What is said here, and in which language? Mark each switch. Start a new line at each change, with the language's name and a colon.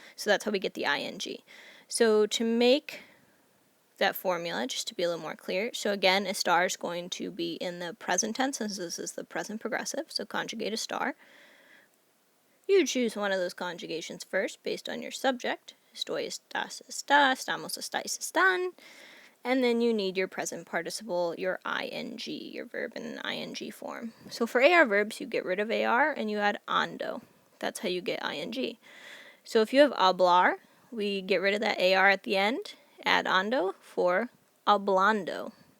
English: So that's how we get the ing. So to make that formula, just to be a little more clear. So again, a star is going to be in the present tense, since this is the present progressive, so conjugate a star. You choose one of those conjugations first, based on your subject.
Spanish: Estoy, estás, está, estamos, estáis, están.
English: And then you need your present participle, your ing, your verb in an ing form. So for Ir verbs, you get rid of ar and you add ando. That's how you get ing. So if you have hablar, we get rid of that ar at the end, add ando for hablando.